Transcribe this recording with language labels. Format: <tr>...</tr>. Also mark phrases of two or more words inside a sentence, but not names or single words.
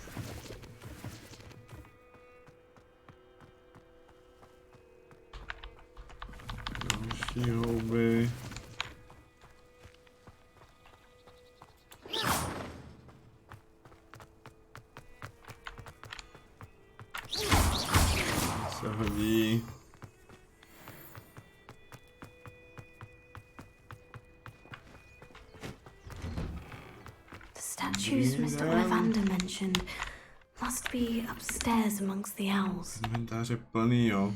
<cs>Další houby. Se hodí.</cs> <en>Statues Mr. Ollivander mentioned must be upstairs amongst the owls.</en> <cs>Inventáře plný, jo.</cs>